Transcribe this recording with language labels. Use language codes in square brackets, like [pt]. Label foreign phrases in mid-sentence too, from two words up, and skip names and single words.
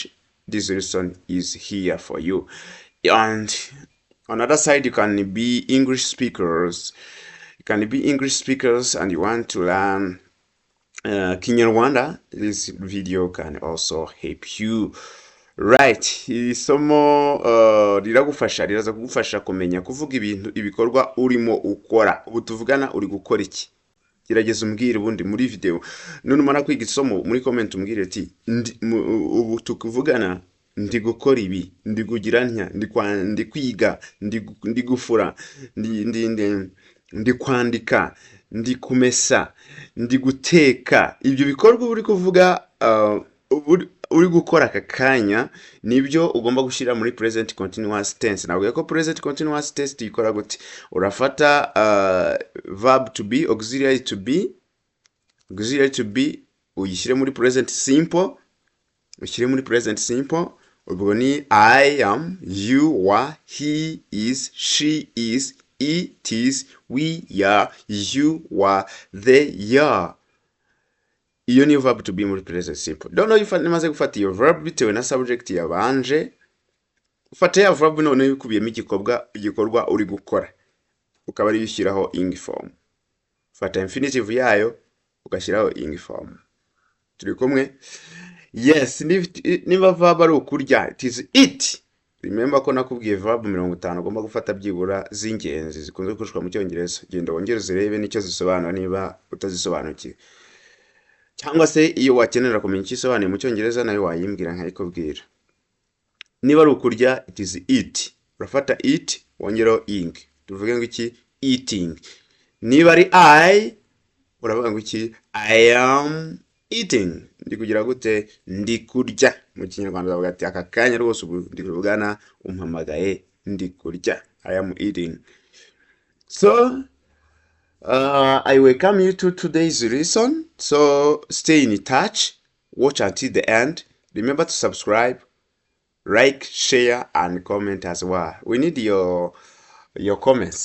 [en] This lesson is here for you. And on the other side, you can be English speakers. You can be English speakers and you want to learn Kinyarwanda. This video can also help you. Right, [rw] isomo riraza kugufasha kumenya kuvuga ibintu ibikorwa urimo ukora. Ubu tuvugana uri gukora iki? Gerageza umbwire ubundi muri video. None umara kwiga isomo muri comment umbwire ati ubu tukuvugana ndi gukora ibi, ndi kugira ntya, ndi kwiga, ndi gufura, ndi kwandika, ndi kumesa, ndi guteka. Ibyo bikorwa uri kuvuga uri gukora aka kanya nibyo ugomba gushyira muri [en] present continuous tense. [rw] Navuga ko [en] present continuous tense [rw] tuyikora gute? Urafata [en] verb to be, auxiliary to be [rw] uyishyire muri [en] present simple, [rw] ubwo ni [en] I am, you are, he is, she is, it is, we are, you are, they are. [rw] Iyo ni [en] verb to be [rw] muri [en] present simple. Don't know if [rw] nimaze gufata iyo verb bitewe na subject yabanje. Ufata ya verb none yikubiyemo igikorwa uri gukora. Ukaba ari yishyiraho [en] ing form. [rw] Ufata infinitive yayo ugashyiraho [en] ing form. [rw] Turi kumwe? Yes, niba verb ari ukurya, [en] it is eat. [rw] Remember ko nakubwiye verb 50 ugomba gufata byibura z'ingenzi zikunze gukoreshwa mu Cyongereza. Genda wongere uzirebe nicyo zisobanura niba utazisobanukiwe. Cyangwa se iyo wakenera kumenya ikisobanuye mu Cyongereza nayo wayimbwira nkayikubwira. Niba ari ukurya, [en] it is eat. [rw] Urafata eat wongeraho ing. Tuvuge ngo iki? Eating. Niba ari I, uravuga ngo iki? [en] I am eating. [rw] Ndi kugira gute? Ndi kurya. Mu Kinyarwanda bavuga ati aka kanya rwose ubu ndi kuvugana umpamagaye ndi kurya. [en] I am eating. So I welcome you to today's lesson. So stay in touch, watch until the end. Remember to subscribe, like, share, and comment as well. We need your comments.